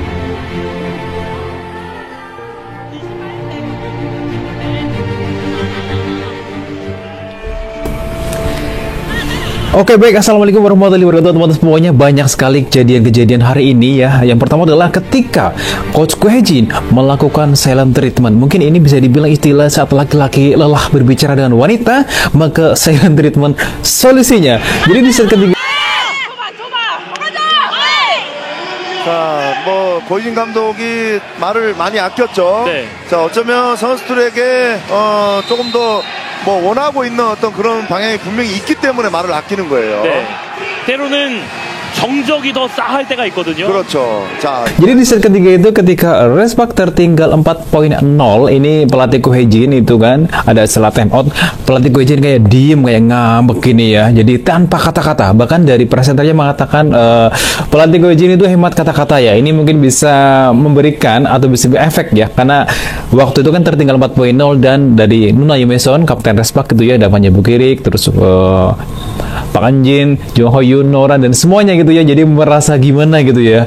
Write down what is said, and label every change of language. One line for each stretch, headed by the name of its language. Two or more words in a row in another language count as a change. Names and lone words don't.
Indonesian: Oke, baik,
Arabic: السلام عليكم ورحمة الله وبركاته
Indonesian: teman-teman semuanya. Banyak sekali kejadian-kejadian hari ini ya. Yang pertama adalah ketika Coach Ko Hye-jin melakukan
English: silent treatment.
Indonesian: Mungkin ini bisa dibilang istilah saat laki-laki lelah berbicara dengan wanita, maka
English: silent treatment
Indonesian: solusinya. Jadi di set ketiga
Korean: 고이진 감독이 말을 많이 아꼈죠. 네. 자, 어쩌면 선수들에게 조금 더 원하고 있는 어떤 그런 방향이 분명히 있기 때문에 말을 아끼는 거예요. 네. 때로는 정적이 더 싸할 때가 있거든요. 그렇죠. 자,
Indonesian: jadi di set ketiga itu ketika Respak tertinggal 4.0, ini pelatih Ko Hye-jin itu kan ada setelah
English: time out,
Indonesian: pelatih Ko Hye-jin kayak diem, kayak ngambek gini ya. Jadi tanpa kata-kata, bahkan dari presenternya mengatakan pelatih Ko Hye-jin itu hemat kata-kata ya. Ini mungkin bisa memberikan atau bisa efek ya, karena waktu itu kan tertinggal 4.0 dan dari Nuna Yumeson, kapten Respak gitu ya, ada Panja Bukirik, terus Pak Anjin, Jung Ho Yoon, Nora dan semuanya gitu ya, jadi merasa gimana gitu ya.